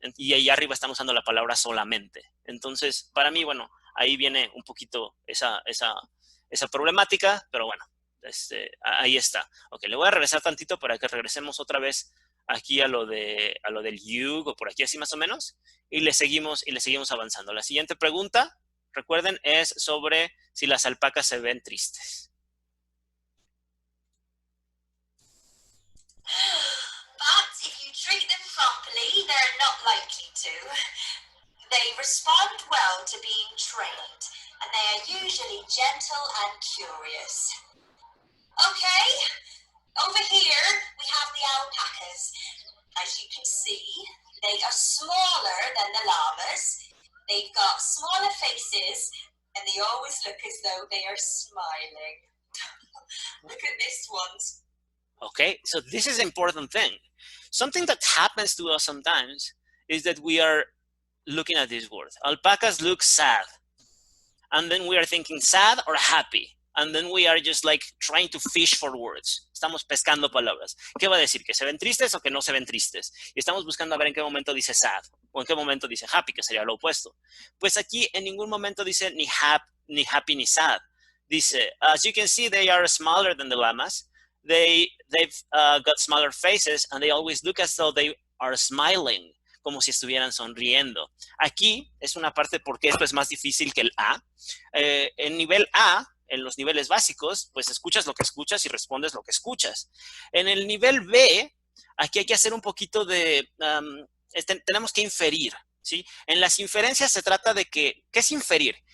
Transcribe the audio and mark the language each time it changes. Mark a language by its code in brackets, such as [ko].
[es] Y ahí arriba están usando la palabra solamente. Entonces, para mí, bueno, ahí viene un poquito esa problemática, pero bueno, ahí está. Ok, le voy a regresar tantito para que regresemos otra vez aquí a lo del yug o por aquí así más o menos, y le seguimos avanzando. La siguiente pregunta, recuerden, es sobre si las alpacas se ven tristes. [en] But if you treat them properly, they're not likely to. They respond well to being trained, and they are usually gentle and curious. Okay, over here we have the alpacas. As you can see, they are smaller than the llamas. They've got smaller faces, and they always look as though they are smiling. Look at this one. Okay, so this is an important thing. Something that happens to us sometimes is that we are looking at this word. Alpacas look sad. And then we are thinking sad or happy. And then we are just like trying to fish for words. [es] Estamos pescando palabras. ¿Qué va a decir? ¿Que se ven tristes o que no se ven tristes? Y estamos buscando a ver en qué momento dice sad o en qué momento dice happy, que sería lo opuesto. Pues aquí en ningún momento dice ni happy ni sad. Dice, [en] as you can see, they are smaller than the llamas. They've got smaller faces and they always look as though they are smiling, [es] como si estuvieran sonriendo. Aquí es una parte porque esto es más difícil que el A. En nivel A, en los niveles básicos, pues escuchas lo que escuchas y respondes lo que escuchas. En el nivel B, aquí hay que hacer un poquito de... tenemos que inferir, ¿sí? En las inferencias se trata de que... ¿Qué es inferir?